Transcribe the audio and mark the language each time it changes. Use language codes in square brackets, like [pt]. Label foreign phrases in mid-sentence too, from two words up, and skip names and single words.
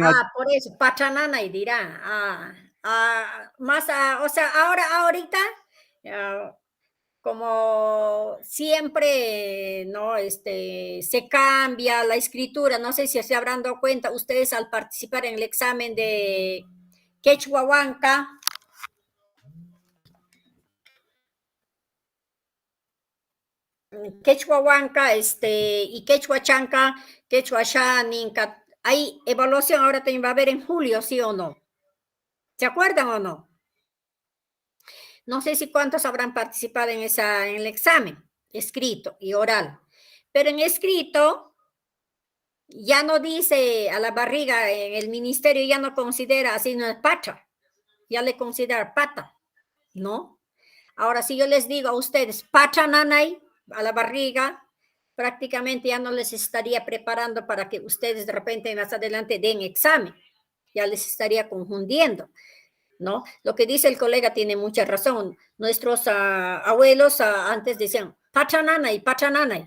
[es] Por eso, Pachanana y dirá. O sea, ahorita, como siempre, ¿no? Se cambia la escritura, no sé si se habrán dado cuenta ustedes al participar en el examen de Quechua Huanca. Quechua Huanca, y Quechua Chanca, Quechua Xaninca, hay evaluación ahora también va a haber en julio, ¿sí o no? ¿Se acuerdan o no? No sé si cuántos habrán participado en el examen, escrito y oral, pero en escrito ya no dice a la barriga, en el ministerio ya no considera así, no es pacha, ya le considera pata, ¿no? Ahora, si yo les digo a ustedes, [qu] pacha nanay, [es] a la barriga, prácticamente ya no les estaría preparando para que ustedes de repente más adelante den examen, ya les estaría confundiendo, ¿no? Lo que dice el colega tiene mucha razón. Nuestros abuelos antes decían, [qu] pachananay, pachananay.